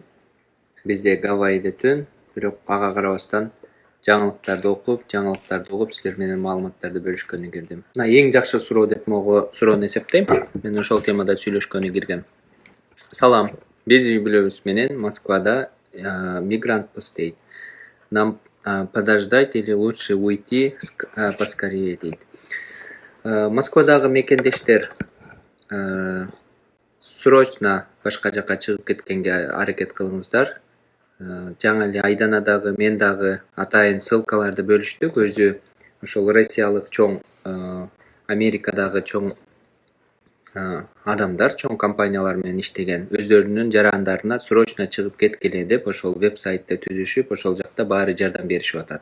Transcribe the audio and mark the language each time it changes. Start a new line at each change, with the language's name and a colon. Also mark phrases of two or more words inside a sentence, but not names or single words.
Kyrgyz: Бизде Гавайиде түн, бирок ага карабастан жаңылыктарды угуп, силер менен маалыматтарды бөлүшкөнү кирдим. Мына эң жакшы суроо деп суроону эсептейм. Мен ошол темада сүйлөшкөнү киргем. Салам. Биз үй бүлөбүз менен Москвада мигрантпыз дейт.
Russian: Нам подождать или лучше уйти поскорее дейт.
Kyrgyz: Москвадагы мекендештер срочно башка жака чыгып кеткенге аракет кылыңыздар. Жаңы эле Айдана дагы, мен дагы атайын ссылкаларды бөлүштүк. Өзү ошол Россиялык чоң Америкадагы чоң адамдар, чоң компаниялар менен иштеген, өздөрүнүн жарандарына срочно чыгып кеткиле деп ошол веб-сайтты түзүшүп, ошол жакта баары жардам беришип атат.